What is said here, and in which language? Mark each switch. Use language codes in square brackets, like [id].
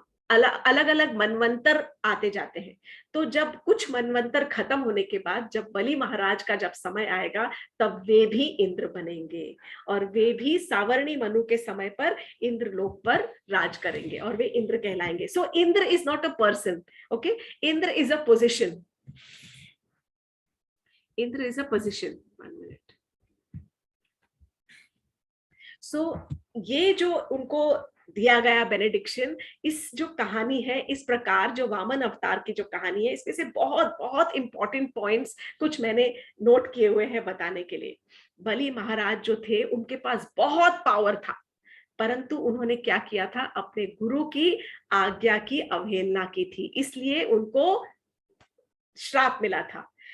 [hi] अलग अलग मनवंतर आते जाते हैं। तो जब कुछ मनवंतर खत्म होने के बाद जब बलि महाराज का जब समय आएगा, तब वे भी इंद्र बनेंगे और वे भी सावर्णी मनु के समय पर इंद्र लोक पर राज करेंगे और वे इंद्र कहलाएंगे। [en] So Indra is not a person, okay, Indra is a position, Indra is a position. [hi] 1 minute. सो ये जो उनको दिया गया बेनेडिक्शन, इस जो कहानी है, इस प्रकार जो वामन अवतार की जो कहानी है, इसमें से बहुत बहुत इंपॉर्टेंट पॉइंट्स कुछ मैंने नोट किए हुए हैं बताने के लिए। बलि महाराज जो थे उनके पास बहुत पावर था, परंतु उन्होंने क्या किया था, अपने गुरु की आज्ञा की अवहेलना की थी, इसलिए उनको श्राप मिला था।